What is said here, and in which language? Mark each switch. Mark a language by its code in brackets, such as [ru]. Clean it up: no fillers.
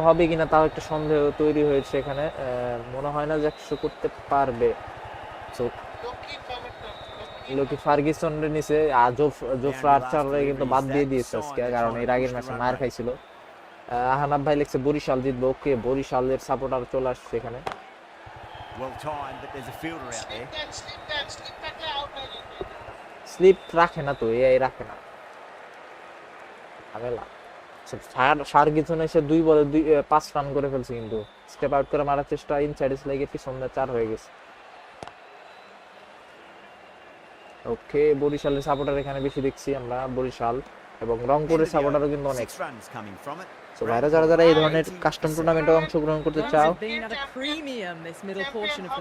[bn] 100 হবে কিনা তাও একটা সন্দেহ তৈরি হয়েছে এখানে, মনে হয় না যে 100 করতে পারবে। সো লক্ষ্মী ফরম্যাটটা, লোকি ফার্গুসনের নিচে জোফরা আর্চাররে কিন্তু বাদ দিয়ে দিয়েছে আজকে, কারণ এর আগের ম্যাচে মার খাইছিল। আহানাব ভাই লিখছে বরিশাল জিতবে। ওকে বরিশালের সাপোর্টার চলে আসছে এখানে। [en] Well timed, but there's a fielder out there. [bn] Slip থাকলে আউট হয়ে যাবে। স্লিপ রাখে না তো, এই রাখে না ঝামেলা। ফার্গুসন এসে 2 বলে 5 রান করে ফেলছে, কিন্তু স্টেপ আউট করে মারার চেষ্টা, ইনসাইড স্লাইগে পিছনে 4 হয়ে গেছে। ওকে বরিশালের সাপোর্টার এখানে বেশি দেখছি আমরা, বরিশাল এবং রংপুরের সাপোর্টারও কিন্তু অনেক। [en] 6 runs coming from it. [bn] So ভাইরা যারা যারা এই ধরনের কাস্টম টুর্নামেন্টে অংশগ্রহণ করতে [en] Runs [bn] চাও, [en] have been at a premium this middle portion of the